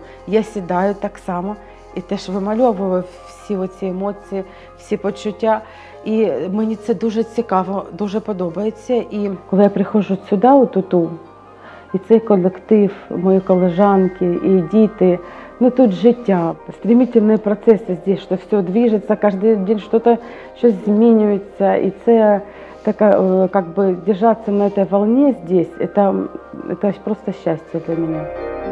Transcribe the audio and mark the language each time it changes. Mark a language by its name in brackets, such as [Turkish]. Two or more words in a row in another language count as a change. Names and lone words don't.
[Ukrainian] Я сідаю так само і теж вимальовую всі оці емоції, всі почуття. І мені це дуже цікаво, дуже подобається. І коли я приходжу сюди, у Туту, і цей колектив, мої колежанки і діти, ну тут життя, [Russian] стремительные процессы здесь, что все движется, каждый день что-то змінюється. [Ukrainian] І це [Russian] как бы держаться на этой волне здесь, это просто счастье для меня.